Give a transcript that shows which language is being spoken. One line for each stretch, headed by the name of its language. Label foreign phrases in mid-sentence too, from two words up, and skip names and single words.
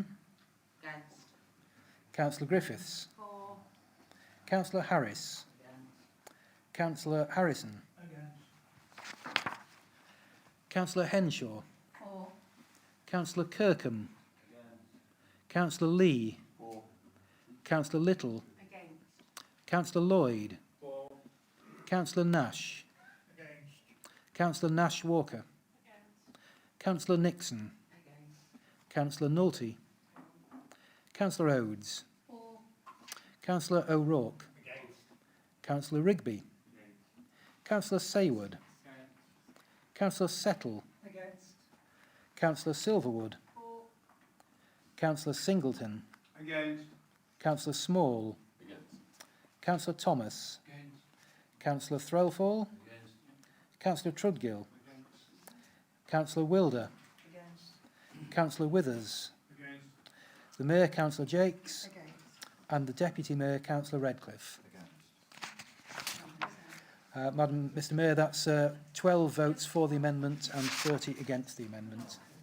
English: Councillor Griffiths. Councillor Harris. Councillor Harrison. Councillor Henshaw. Councillor Kirkham. Councillor Lee. Councillor Little. Councillor Lloyd. Councillor Nash. Councillor Nash Walker. Councillor Nixon. Councillor Nolte. Councillor Odes. Councillor O'Rourke. Councillor Rigby. Councillor Saywood. Councillor Settle. Councillor Silverwood. Councillor Singleton. Councillor Small. Councillor Thomas. Councillor Threlfall. Councillor Trudgill. Councillor Wilder. Councillor Withers. The Mayor, Councillor Jakes. And the Deputy Mayor, Councillor Redcliffe. Mr Mayor, that's 12 votes for the amendment and 30 against the amendment.